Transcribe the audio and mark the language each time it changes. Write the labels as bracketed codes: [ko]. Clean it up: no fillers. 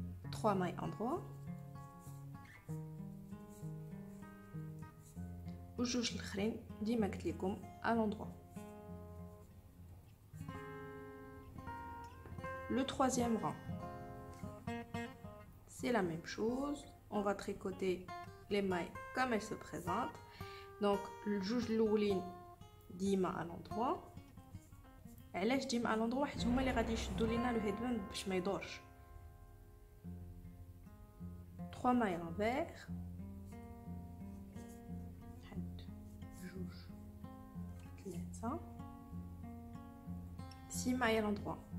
[fr] Trois mailles endroit [ar] وجوج الاخرين ديما قلت لكم [fr] à l'endroit. Le troisième rang, c'est la même chose. On va tricoter les mailles comme elles se présentent. Donc le [ar] جوج الاولين ديما [fr] à l'endroit. [ar] علاش ديما [fr] à l'endroit؟ [ar] حيت هما اللي غادي يشدوا لينا لو هيدباند باش ما يدورش. [fr] 3 mailles à l'envers، [ar] واحد جوج ثلاثة، [fr] 6 mailles à l'endroit.